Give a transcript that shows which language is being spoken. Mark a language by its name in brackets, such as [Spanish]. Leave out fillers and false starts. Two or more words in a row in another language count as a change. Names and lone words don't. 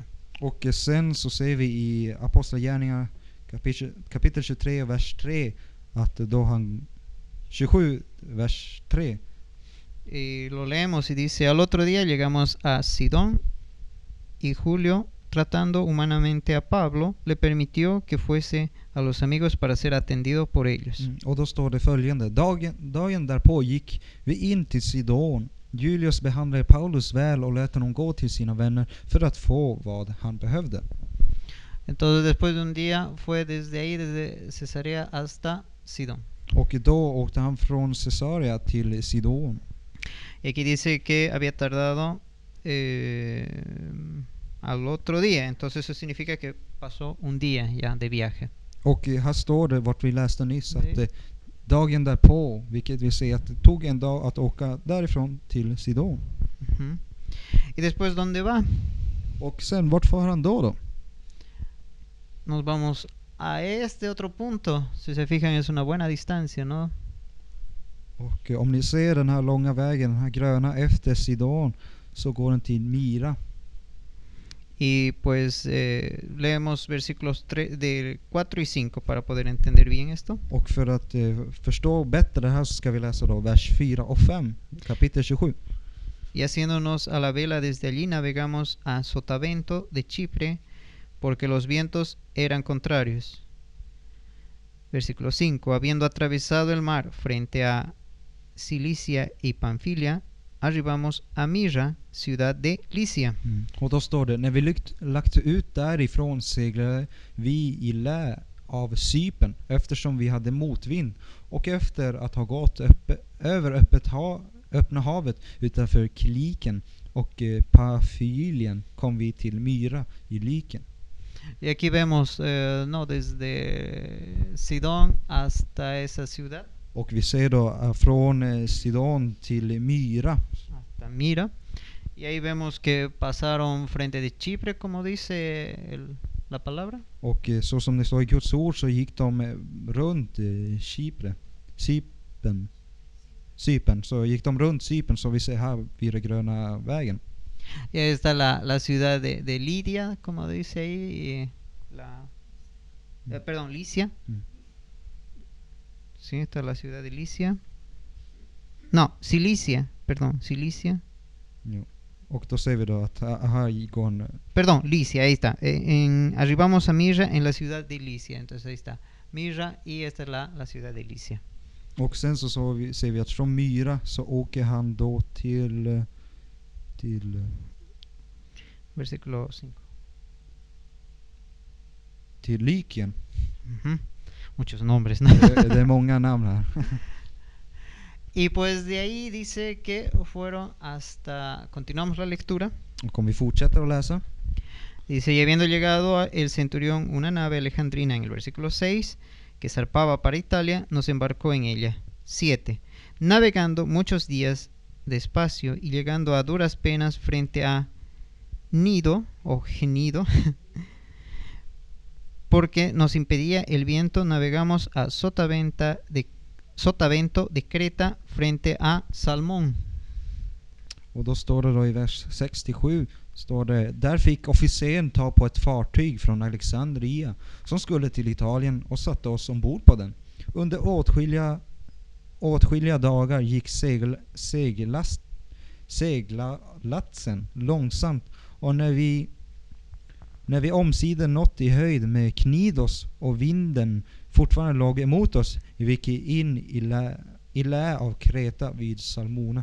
[Swedish] Och sen så ser vi i Apostlagärningarna kapitel 23 vers 3 att då han 27 vers 3. [Spanish] Y lo leemos y dice: al otro día llegamos a Sidón y Julio, tratando humanamente a Pablo, le permitió que fuese a los amigos para ser atendido por ellos. [Swedish] Och då står det följande: dagen därpå gick vi in till Sidon. Julius behandlade Paulus väl och lät honom gå till sina vänner för att få vad han behövde. [Spanish] Entonces después de un día fue desde ahí, desde Cesarea hasta Sidón. [Swedish] Och då åkte han från Caesarea till Sidon. [Spanish] Y aquí dice que había tardado al otro día, entonces eso significa que pasó un día ya de viaje. [Swedish] Och här står det vart vi läste nyss att dagen därpå, vilket vill säga att det tog en dag att åka därifrån till Sidon. [Spanish] Y después, ¿dónde va? [Swedish] Och sen vart far han då? [Spanish] Nos vamos a este otro punto. Si se fijan, es una buena distancia, ¿no? [Swedish] Och om ni ser den här långa vägen, den här gröna efter Sidon, så går den till Mira. [Spanish] Y pues leemos versículos de 4 y 5 para poder entender bien esto. [Swedish] Och för att förstå bättre det här så ska vi läsa då vers 4 och 5, kapitel 27. [Spanish] Y haciéndonos a la vela desde allí navegamos a Sotavento de Chipre, porque los vientos eran contrarios. Versículo 5. Habiendo atravesado el mar frente a Cilicia y Panfilia, arribamos a Myra, ciudad de Licia. [Swedish] Och då står det: när vi lagt ut därifrån seglade vi i lä av Cypern, eftersom vi hade motvind, och efter att ha gått över öppna havet utanför Kliken och Pafylien kom vi till Myra i Lyken. [Spanish] Y aquí vemos, no, desde Sidón hasta esa ciudad. [Swedish] Och vi ser då från Sidon till Myra. [Spanish] Hasta Mira. Y ahí vemos que pasaron frente de Chipre, como dice la palabra. [Swedish] Och så som det står i Guds ord så gick de runt Cypern. Så gick de runt Cypern, så vi ser här vid den gröna vägen. [Spanish] Y ahí está la ciudad de Lidia, como dice ahí. Perdón, Licia. Sí, está la ciudad de Licia. No, Cilicia. Perdón, Cilicia. [Swedish] Jo. Och då ser vi då att här går [Spanish] Perdón, Licia, ahí está. Arribamos a Myra en la ciudad de Licia. Entonces ahí está Myra y esta es la ciudad de Licia. [Swedish] Och sen så ser vi att från Myra så åker han då till [Spanish] Versículo 5. [Swedish] Till Lykien. [Spanish] Muchos nombres, ¿no? [Swedish] Det är många namn här. [Spanish] Y pues de ahí dice que fueron hasta... Continuamos la lectura. [Swedish] Och om vi fortsätter att läsa. [Spanish] Dice: y habiendo llegado el centurión una nave alejandrina en el versículo 6, que zarpaba para Italia, nos embarcó en ella. 7. Navegando muchos días despacio y llegando a duras penas frente a Gnido o Gnido, porque nos impedía el viento, navegamos a Sotavento de Creta frente a Salmón. [Swedish] Och då står det då i vers 67, står det: där fick officeren ta på ett fartyg från Alexandria som skulle till Italien och satte oss ombord på den. Under åtskilliga dagar gick seglatsen långsamt, och när vi omsider nått i höjd med Knidos och vinden fortfarande låg emot oss, gick vi in i lä av Kreta vid Salmona.